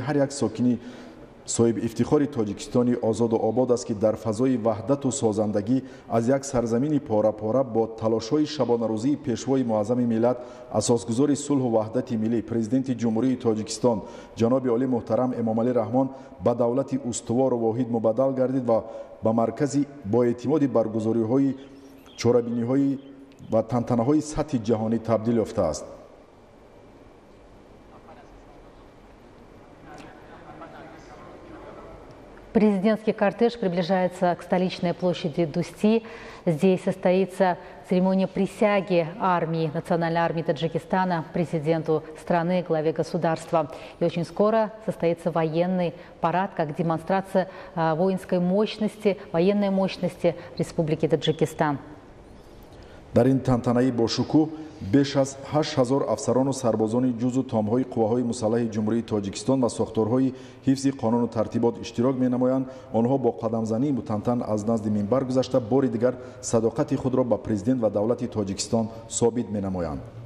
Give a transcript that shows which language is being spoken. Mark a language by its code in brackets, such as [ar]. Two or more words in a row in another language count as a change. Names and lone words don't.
[tg] ҳар як сокини соҳиби ифтихори Тоҷикистони озоду обод аст, ки дар фазои ваҳдату созандагӣ аз як сарзамини пора-пора бо талошҳои шабонарӯзии пешвои муаззами миллат, асосгузори сулҳу ваҳдати миллӣ, президенти ҷумҳурии Тоҷикистон ҷаноби олӣ муҳтарам Эмомали Раҳмон ба давлати устувору воҳид мубаддал гардид ва ба маркази боэътимоди баргузориҳои чорабиниҳои ва тантанаҳои сатҳи ҷаҳонӣ табдил ёфтааст. [ru] Президентский кортеж приближается к столичной площади Дусти. Здесь состоится церемония присяги армии, национальной армии Таджикистана, президенту страны, главе государства. И очень скоро состоится военный парад, как демонстрация воинской мощности, военной мощности Республики Таджикистан. [tg] дар ин тантанаи бошукӯҳ беш аз 8000 афсарону сарбозони ҷузу томҳои қувваҳои мусаллаҳи ҷумҳурии Тоҷикистон ва сохторҳои ҳифзи қонуну тартибот иштирок менамоянд. онҳо бо қадамзании мутантан аз назди минбар гузашта бори дигар садоқати худро ба президент ва давлати Тоҷикистон собит менамоянд.